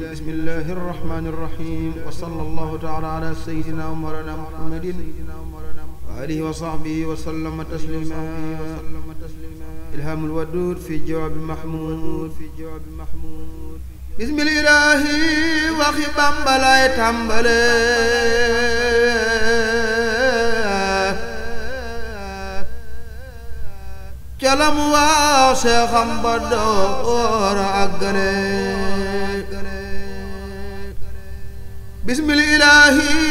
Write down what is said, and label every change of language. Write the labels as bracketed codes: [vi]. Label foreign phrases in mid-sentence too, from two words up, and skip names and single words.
[ar] بسم الله الرحمن الرحيم. وصلى الله تعالى على سيدنا ومولانا محمد وآله وصحبه وسلم تسليما. إلهام الودود في جواب محمود. بسم الله [wo] waxi Bamba lay tàmbale calam waaw seexam ba door a àggale bismillaahi